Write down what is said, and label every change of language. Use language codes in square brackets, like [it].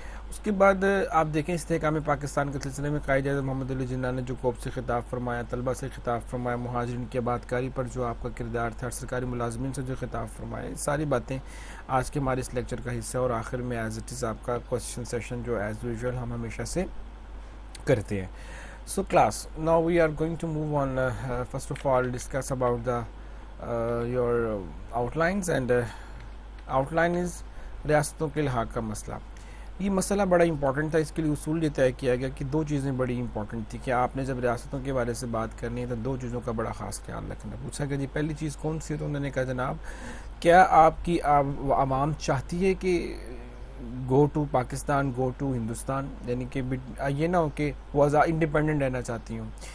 [ur] اس کے بعد آپ دیکھیں استحکام پاکستان کے سلسلے میں قائد اعظم محمد علی جناح نے جو قوم سے خطاب فرمایا، طلبہ سے خطاب فرمایا، مہاجرین کی آباد کاری پر جو آپ کا کردار تھا، سرکاری ملازمین سے جو خطاب فرمایا، یہ ساری باتیں آج کے ہمارے اس لیکچر کا حصہ ہے. اور آخر میں [en] as it is [ur] آپ کا کوسچن سیشن جو [en] as usual [ur] ہم ہمیشہ سے کرتے ہیں. [en] So class, now we are going to move on. First of all, discuss about the your outlines, and outline is [ur] ریاستوں کے الحاق کا مسئلہ. یہ مسئلہ بڑا امپورٹنٹ تھا، اس کے لیے اصول یہ طے کیا گیا کہ دو چیزیں بڑی امپورٹنٹ تھی کہ آپ نے جب ریاستوں کے بارے سے بات کرنی ہے تو دو چیزوں کا بڑا خاص خیال رکھنا. پوچھا کہ جی پہلی چیز کون سی ہے، تو انہوں نے کہا جناب کیا آپ کی عوام چاہتی ہے کہ [en] go to Pakistan, go to Hindustan, [ur] یعنی کہ یہ نہ ہو کہ وہ انڈیپینڈنٹ رہنا چاہتی ہوں.